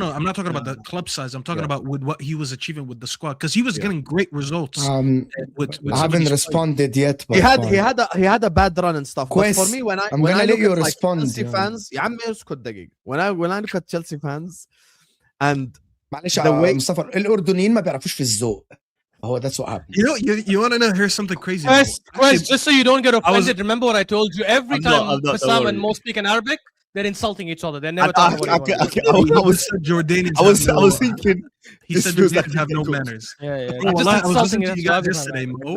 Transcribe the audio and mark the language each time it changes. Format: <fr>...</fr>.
<en>I'm not talking about the club size. I'm talking about with what he was achieving with the squad, because he was getting great results. I haven't responded yet. He had a bad run and stuff. But for me, when I let you like respond, Chelsea fans, when I look at Chelsea fans and</en> <ar>معلش مصطفى الأردنيين ما بيعرفوش في الذوق.</ar> <en>Oh, that's what happened. You want to know? Here's something crazy. Quest, just so you don't get offended, remember what I told you? Every time Bassam and Mo speak in Arabic, they're insulting each other. They're never talking about I was Jordanians. I was thinking. He said Jordanians have no manners. Yeah. I was listening to you guys yesterday, Mo.</en>